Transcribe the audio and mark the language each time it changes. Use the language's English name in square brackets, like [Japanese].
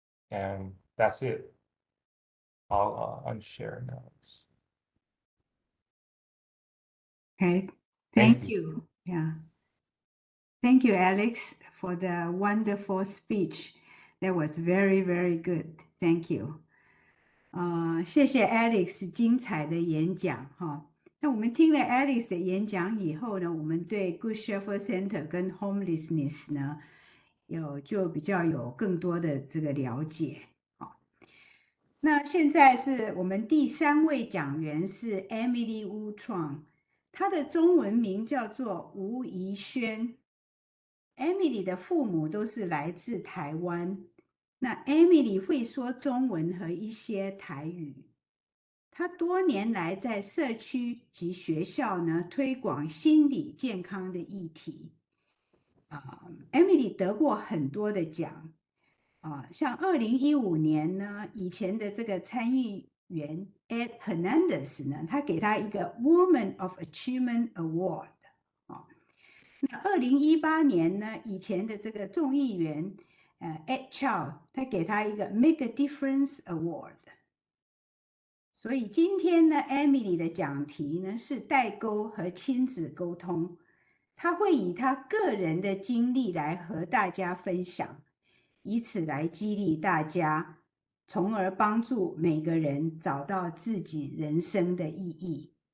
[English] And that's it. I'll unshare now. Okay, Thank thank you. Yeah. Thank you, Alex, for the wonderful speech. That was very, very good. Thank you. [Chinese] 谢谢 Alex 精彩的演讲哈。那我们听了 Alex 的演讲以后呢，我们对 Good Shepherd Center 跟 Homelessness 呢，就比较有更多的这个了解。好，那现在是我们第3位讲员是 Emily Wu Chuang，她的中文名叫做吴怡萱。 Emily 的父母都是来自台湾。那 Emily 会说中文和一些台语。她多年来在社区及学校呢推广心理健康的议题。 Emily 得过很多的奖。像2015年呢，以前的这个参议员 Ed Hernandez 呢，他给他一个 Woman of Achievement Award 啊。那2018年呢，以前的这个众议员Ed Chow，他给他一个 Make a Difference Award。所以今天呢 ，Emily 的讲题呢是代沟和亲子沟通，他会以他个人的经历来和大家分享，以此来激励大家，从而帮助每个人找到自己人生的意义。